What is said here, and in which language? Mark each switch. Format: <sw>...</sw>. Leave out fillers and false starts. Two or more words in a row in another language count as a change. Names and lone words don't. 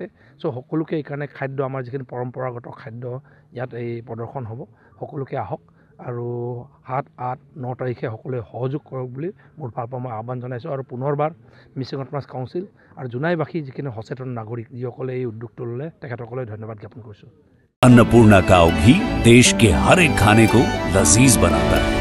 <as>চ' সকলোকে এইকাৰণে খাদ্য, আমাৰ যিখিনি পৰম্পৰাগত খাদ্য ইয়াত এই প্ৰদৰ্শন হ'ব, সকলোকে আহক। আৰু 7, 8, 9 তাৰিখে সকলোৱে সহযোগ কৰক বুলি মোৰ ফালৰ পৰা মই আহ্বান জনাইছোঁ। আৰু পুনৰবাৰ মিচিং অটমাছ কাউন্সিল আৰু জোনাইবাসী যিখিনি সচেতন নাগৰিক যিসকলে এই উদ্যোগটো ল'লে তেখেতসকলে ধন্যবাদ জ্ঞাপন কৰিছোঁ।</as> <hi>अन्नपूर्णा काव घी देश के हर एक खाने को लजीज बनाता है।</hi>